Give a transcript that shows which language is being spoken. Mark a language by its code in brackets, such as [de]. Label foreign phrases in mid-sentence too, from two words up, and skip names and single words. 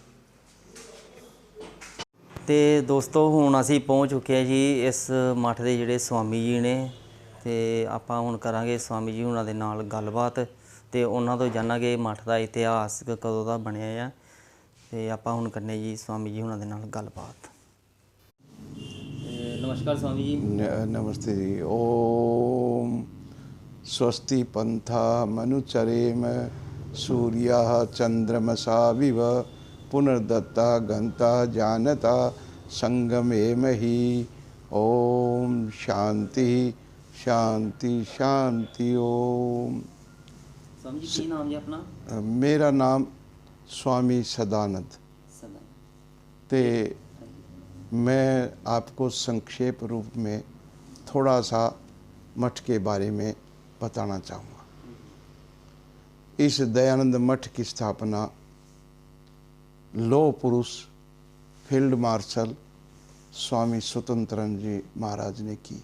[pa] ਅਤੇ ਦੋਸਤੋ ਹੁਣ ਅਸੀਂ ਪਹੁੰਚ ਚੁੱਕੇ ਹਾਂ ਜੀ ਇਸ ਮੱਠ ਦੇ ਜਿਹੜੇ ਸਵਾਮੀ ਜੀ ਨੇ। ਅਤੇ ਆਪਾਂ ਹੁਣ ਕਰਾਂਗੇ ਸਵਾਮੀ ਜੀ ਉਹਨਾਂ ਦੇ ਨਾਲ ਗੱਲਬਾਤ ਅਤੇ ਉਹਨਾਂ ਤੋਂ ਜਾਣਾਂਗੇ ਮੱਠ ਦਾ ਇਤਿਹਾਸ ਕਦੋਂ ਦਾ ਬਣਿਆ ਆ। ਅਤੇ ਆਪਾਂ ਹੁਣ ਕਰਨੇ ਜੀ ਸਵਾਮੀ ਜੀ ਉਹਨਾਂ ਦੇ ਨਾਲ ਗੱਲਬਾਤ। ਨਮਸਕਾਰ ਸਵਾਮੀ ਜੀ। [hi] नमस्ते जी। [sa] ओम स्वस्ति पंथा मनुचरेम सूर्या चंद्रमसा विव पुनर्दत्ता गंता जानता संगमेम ही। ओम शांति शांति शांति। ओम। [pa] ਸਵਾਮੀ ਜੀ ਕੀ ਨਾਮ ਜੀ ਅਪਣਾ? [hi] मेरा नाम स्वामी सदानंद। ते मैं आपको संक्षेप रूप में थोड़ा सा मठ के बारे में बताना चाहूँगा। इस दयानंद मठ की स्थापना लौह पुरुष फील्ड मार्शल स्वामी स्वतंत्रानंद जी महाराज ने की।